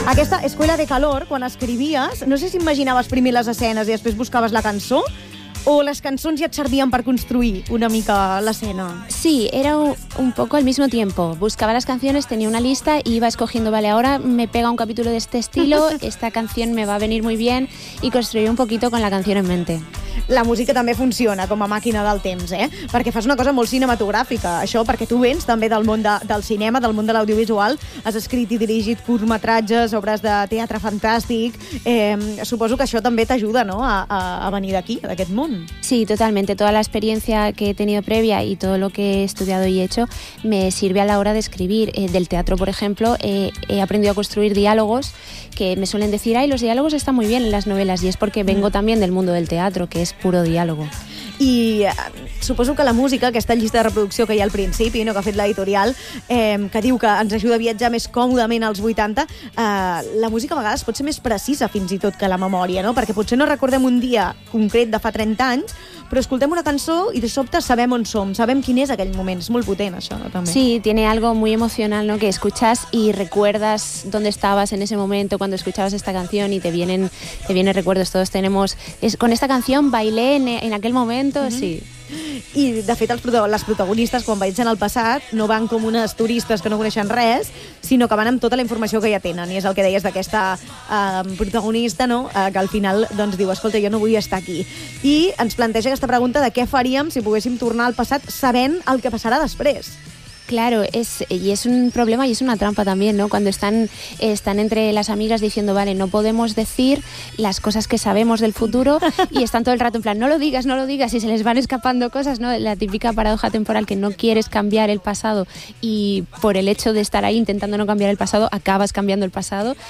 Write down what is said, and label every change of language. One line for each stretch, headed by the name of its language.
Catalan: Aquesta Escuela de Calor, quan escrivies, no sé si imaginaves primer les escenes i després buscaves la cançó, o les cançons ja et servien per construir una mica l'escena?
Spanish: Sí, era un poco al mismo tiempo. Buscaba las canciones, tenía una lista y iba escogiendo, vale, ahora me pega un capítulo de este estilo, esta canción me va a venir muy bien, y construir un poquito con la canción en mente.
Catalan: La música també funciona com a màquina del temps, eh? Perquè fas una cosa molt cinematogràfica, això, perquè tu vens també del món del cinema, del món de l'audiovisual, has escrit i dirigit curtmetratges, obres de teatre fantàstic, suposo que això també t'ajuda, no?, a venir d'aquí, d'aquest món.
Spanish: Sí, totalmente. Toda la experiencia que he tenido previa y todo lo que he estudiado y hecho me sirve a la hora de escribir. Del teatro, por ejemplo, he aprendido a construir diálogos que me suelen decir, ay, los diálogos están muy bien en las novelas, y es porque vengo también del mundo del teatro, que es puro diálogo.
Catalan: I suposo que la música, aquesta llista de reproducció que hi ha al principi, no, que ha fet l'editorial, que diu que ens ajuda a viatjar més còmodament als 80, la música a vegades pot ser més precisa fins i tot que la memòria, no? Perquè potser no recordem un dia concret de fa 30 anys, però escoltem una cançó i de sobte sabem on som, sabem quin és aquell moment. És molt potent, això, no? També.
Spanish: Sí, tiene algo muy emocional, ¿no?, que escuchas y recuerdas dónde estabas en ese momento cuando escuchabas esta canción y te vienen recuerdos. Todos tenemos... con esta canción bailé en aquel momento, sí.
Catalan: I, de fet, les protagonistes, quan viatgen al passat, no van com unes turistes que no coneixen res, sinó que van amb tota la informació que ja tenen. I és el que deies d'aquesta protagonista, no?, que al final doncs diu, escolta, jo no vull estar aquí. I ens planteja aquesta pregunta de què faríem si poguéssim tornar al passat sabent el que passarà després.
Spanish: Claro, es un problema y es una trampa también, ¿no? Cuando están entre las amigas diciendo, vale, no podemos decir las cosas que sabemos del futuro, y están todo el rato en plan, no lo digas, no lo digas, y se les van escapando cosas, ¿no? La típica paradoja temporal, que no quieres cambiar el pasado y por el hecho de estar ahí intentando no cambiar el pasado acabas cambiando el pasado.